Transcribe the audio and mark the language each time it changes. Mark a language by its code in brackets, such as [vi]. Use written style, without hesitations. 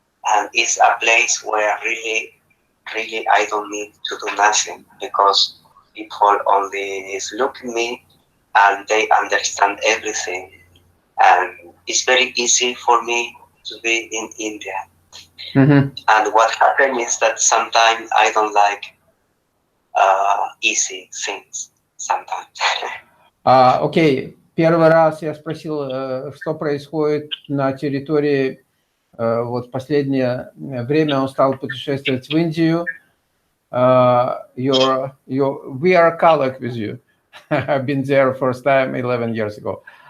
[en] And it's a place where really I don't need to do nothing, because people only is looking at me and they understand everything. And it's very easy for me to be in India. Mm-hmm. And what happened is that sometimes I don't like easy things sometimes. Окей. [ru] Первый раз я спросил, что происходит на территории. Вот последнее время он стал путешествовать в Индию. [en] We are colleagues with you. I've been there first time 11 years ago.